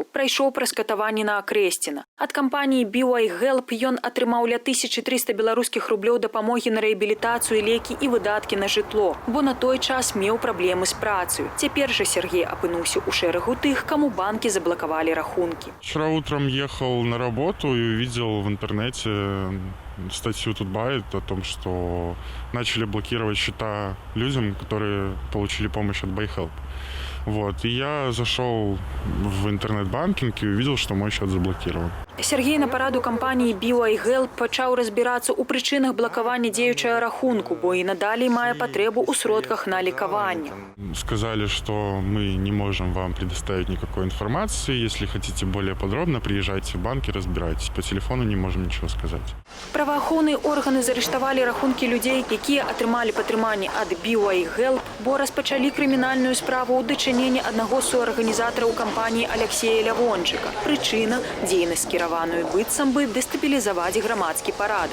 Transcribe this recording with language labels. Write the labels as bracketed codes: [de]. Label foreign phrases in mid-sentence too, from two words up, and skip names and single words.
[be] Прайшоў праз катаванне на Акрэсціна. Ад кампаніі BY Help ён атрымаў ля 1300 беларускіх рублёў дапамогі на рэабілітацыю, лекі і выдаткі на жытло, бо на той час меў праблемы з працаю. Цяпер жа Сергей апынуўся ў шэрагу тых, каму банкі заблакавалі рахункі. [ru] Вчера утром ехал на работу и увидел в интернете статью Тутбайт о том, что начали блокировать счета людям, которые получили помощь от BuyHelp. Вот. И я зашел в интернет-банкинг и увидел, что мой счет заблокирован. [be] Сергей на параду кампаніі BY Help пачаў разбірацца ў прычынах блакавання дзеючага рахунку, бо і надалей мае патрэбу ў сродках на лекаванне. [ru] Сказали, что мы не можем вам предоставить никакой информации. Если хотите более подробно, приезжайте в банк и разбирайтесь. По телефону не можем ничего сказать. [be] Праваахоўныя органы зарыштавалі рахункі людзей, якія атрымалі падтрыманне ад BY Help, бо распачалі крымінальную справу ў дачыненні аднаго з суарганізатараў кампаніі Алексея Лявончыка. Прычына – дзейнасць скіраваную быццам бы дэстабілізаваць грамадскі парадак.